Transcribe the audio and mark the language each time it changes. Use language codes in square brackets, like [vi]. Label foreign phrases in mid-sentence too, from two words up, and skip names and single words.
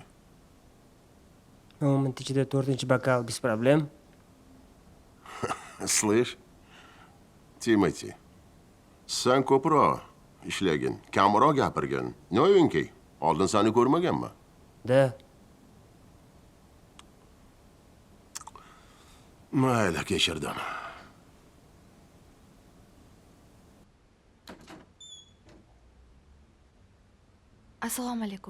[uz] Minut ichida 4-bokal [ru] без проблем. Слышь, [uz] Timoti, sen ko'proq ishlagin, kamroq gapirgin. Noyinki, oldin seni ko'rmaganman. Da. Mayli, kechirdim. Assalomu alaykum.